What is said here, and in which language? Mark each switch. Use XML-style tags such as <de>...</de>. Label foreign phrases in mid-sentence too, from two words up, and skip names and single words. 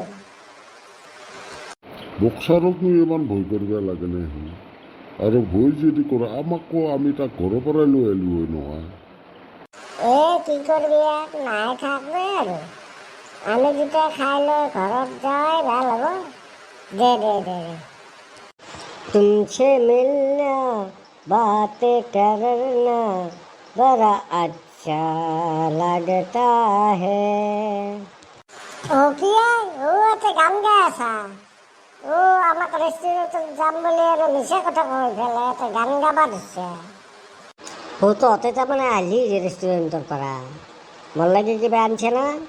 <as>বক্সাৰকনো ইমান ভয় কৰিব লাগে নে সি? আৰু ভয় যদি কৰে আমাক কোৱা, আমি তাক ঘৰৰ পৰাই লৈ আহিলোঁ হয় নহয়। কি কৰিবি আৰু, নাই থাকবে আৰু। আমি যেতিয়া খাই লৈ ঘৰত যাই ভাল হ'ব। দে।</as> <hi>तुमसे मिलना बातें करना बड़ा अच्छा लगता है।</hi> <as>কি এটা গান গাই আছা? আমাক ৰেষ্টুৰেণ্টত যাম বুলি আৰু মিছা কথা কৈ পেলাই এটা গান গাবা দিছে। তহঁতে তাৰমানে আহিলি ৰেষ্টুৰেণ্টৰ পৰা, মোৰ লাগে কিবা আনছে না?</as>